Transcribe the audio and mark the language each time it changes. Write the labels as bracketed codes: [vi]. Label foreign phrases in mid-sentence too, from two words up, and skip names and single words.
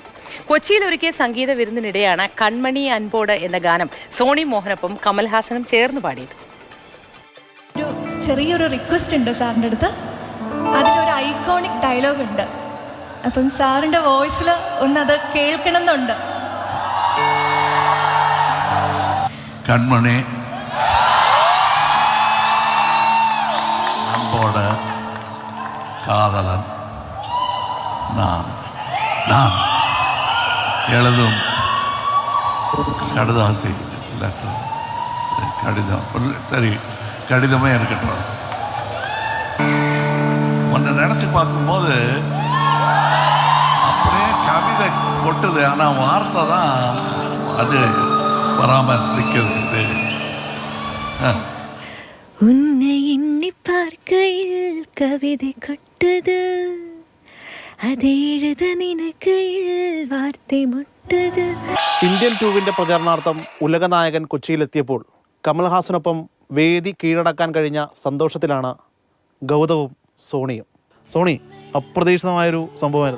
[ml] കൊച്ചിയിൽ ഒരുക്കിയ സംഗീത വിരുന്നിനിടെയാണ് കൺമണി അൻപോട് എന്ന ഗാനം സോണി മോഹനൊപ്പം കമൽഹാസനും ചേർന്ന് പാടിയത്. ഒരു ചെറിയൊരു റിക്വസ്റ്റ് ഉണ്ട് സാറിൻ്റെ അടുത്ത്. അതിലൊരു ഐക്കോണിക് ഡയലോഗ് ഉണ്ട്. അപ്പം സാറിൻ്റെ വോയിസിൽ ഒന്നത് കേൾക്കണം എന്നുണ്ട്. [ta] കൺമണി அன்போட காதலன் நான் எழுதும் கடிதாசி கடிதம் சரி கடிதமே இருக்கட்டும். ஒன்று நினச்சி பார்க்கும்போது அப்படியே கவிதை கொட்டுது, ஆனால் வார்த்தை தான் அது வராமல் நிற்கிறது. உன்னை எண்ணி பார்க்கையில் கவிதை கொட்டது, அதை எழுத நினைக்கையில் வார்த்தை முட்டுது. [ml] ഇന്ത്യൻ 2 പ്രചരണാർത്ഥം ഉലകനായകൻ കൊച്ചിയിലെത്തിയപ്പോൾ കമൽഹാസനൊപ്പം വേദി കീഴടക്കാൻ കഴിഞ്ഞ സന്തോഷത്തിലാണ് ഗൗതവും സോണിയും. സോണി, അപ്രതീക്ഷിതമായൊരു സംഭവമായിരുന്നു.